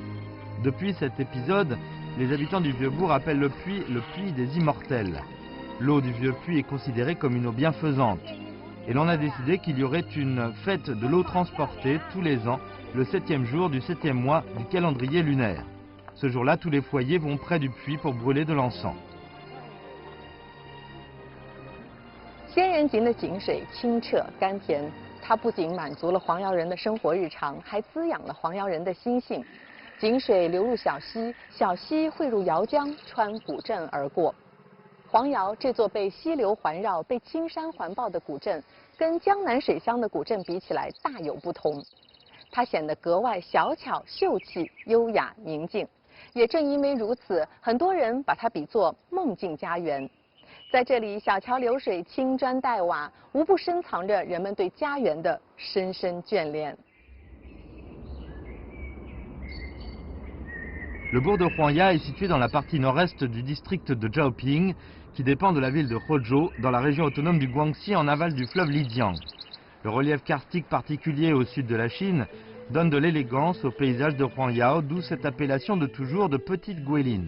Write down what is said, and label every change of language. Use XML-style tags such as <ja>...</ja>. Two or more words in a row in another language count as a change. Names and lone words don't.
<fr>Depuis cet épisode, les habitants du vieux bourg appellent le puits des immortels. L'eau du vieux puits est considérée comme une eau bienfaisante. Et l'on a décidé qu'il y aurait une fête de l'eau transportée tous les ans, le 7e jour du 7e mois du calendrier lunaire. Ce jour-là, tous les foyers vont près du puits pour brûler de l'encens.</fr> <zh>仙人井的井水清澈甘甜，它不仅满足了黄瑶人的生活日常，还滋养了黄瑶人的心性。井水流入小溪，小溪汇入瑶江，穿古镇而过。黄瑶这座被溪流环绕、被青山环抱的古镇，跟江南水乡的古镇比起来大有不同。它显得格外小巧、秀气、优雅、宁静。也正因为如此，很多人把它比作梦境家园。在这里，小桥流水、青砖黛瓦，无不深藏着人们对家园的深深眷恋。</zh> <fr>Le bourg de Huangya est situé dans la partie nord-est du district de Zhaoping, qui dépend de la ville de Hozhou, dans la région autonome du Guangxi, en aval du fleuve Lijiang. Le relief karstique particulier au sud de la Chine donne de l'élégance au paysage de Huangyao, d'où cette appellation de toujours de Petite Guilin.</fr>